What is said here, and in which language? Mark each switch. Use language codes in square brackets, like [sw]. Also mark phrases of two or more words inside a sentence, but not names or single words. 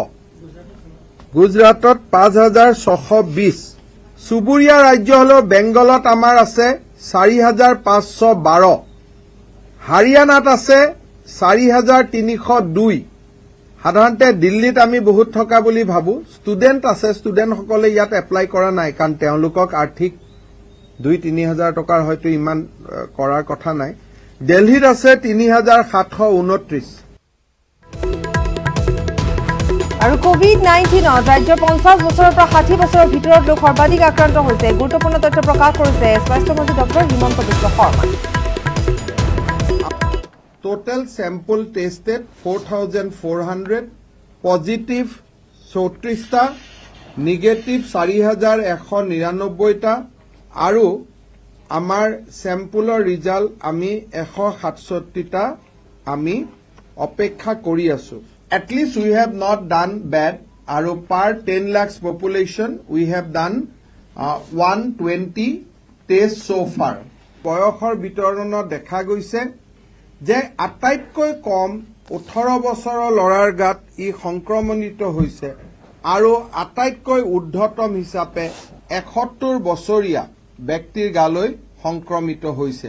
[as] গুজৰাটত 5,620, চুবুৰীয়া ৰাজ্য হলেও বেংগলত আমাৰ আছে 4,512, হাৰিয়ানাত আছে 4,302, সাধাৰণতে দিল্লীত আমি বহুত থকা বুলি ভাবো, ষ্টুডেণ্ট আছে, ষ্টুডেণ্টসকলে ইয়াত এপ্লাই কৰা নাই কাৰণ তেওঁলোকক আৰ্থিক 2-3 হাজাৰ টকাৰ হয়তো ইমান কৰাৰ কথা নাই। দিল্লীত আছে 3,729। আৰু কোভিড-19ত ৰাজ্যৰ 50 বছৰৰ পৰা 60 বছৰৰ ভিতৰত লোক সৰ্বাধিক আক্ৰান্ত হৈছে। গুৰুত্বপূৰ্ণ তথ্য প্ৰকাশ কৰিছে স্বাস্থ্যমন্ত্ৰী ডক্টৰ হিমন্ত বিশ্ব শৰ্মাই। [en] Total sample tested [as] 4,400, positive 34টা, negative 4,199টা আৰু আমাৰ চেম্পুলৰ ৰিজাল্ট আমি 167টা আমি অপেক্ষা কৰি আছো। [en] At least we have not done bad আৰু per 10 lakhs population we have done 120 tests so far. [as] বয়সৰ বিতৰণত দেখা গৈছে যে আটাইতকৈ কম 18 বছৰৰ ল'ৰাৰ গাত ই সংক্ৰমণিত হৈছে আৰু আটাইতকৈ ঊৰ্ধ্বতম হিচাপে 71 বছৰীয়া ব্যক্তিৰ গালৈ সংক্ৰমিত হৈছে।